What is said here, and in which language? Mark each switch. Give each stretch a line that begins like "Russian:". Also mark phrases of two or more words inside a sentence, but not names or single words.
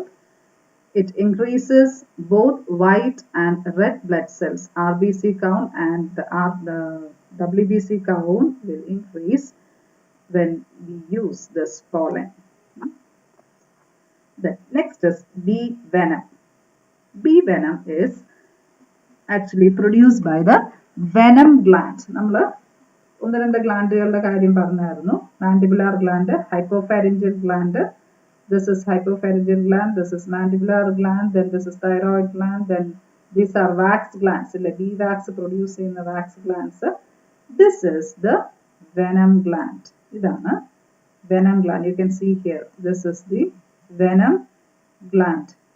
English: It increases both white and red blood cells, RBC count and the WBC count will increase when we use this pollen. The next is bee venom. Bee venom is actually produced by the venom gland.
Malayalam: ഒന്ന് രണ്ട് ഗ്ലാൻഡുകളുടെ കാര്യം പറഞ്ഞായിരുന്നു.
English: mandibular gland, hypopharyngeal gland. This is hypopharyngeal gland, this is mandibular gland, then this is thyroid gland, then these are wax glands. Bee wax produce ചെയ്യുന്ന wax glands. This is the venom gland. ഇതാണ് venom gland. You can see here. This is the venom gland.